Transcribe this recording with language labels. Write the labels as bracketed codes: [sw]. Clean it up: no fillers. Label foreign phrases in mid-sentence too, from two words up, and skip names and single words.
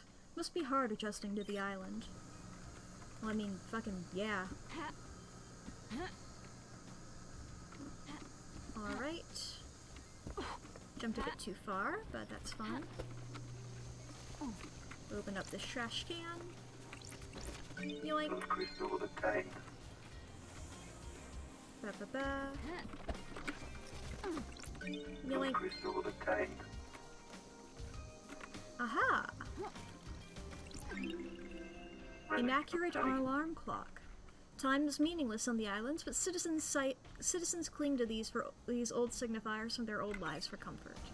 [en] Must be hard adjusting to the island. Well, I mean, fucking, yeah. Alright. Jumped a bit too far, but that's fine. Open up this trash can. Yoink. Ba-ba-ba. Yoink. Aha! Inaccurate alarm clock. Time is meaningless on the islands, but citizens cling to these old signifiers from their old lives for comfort.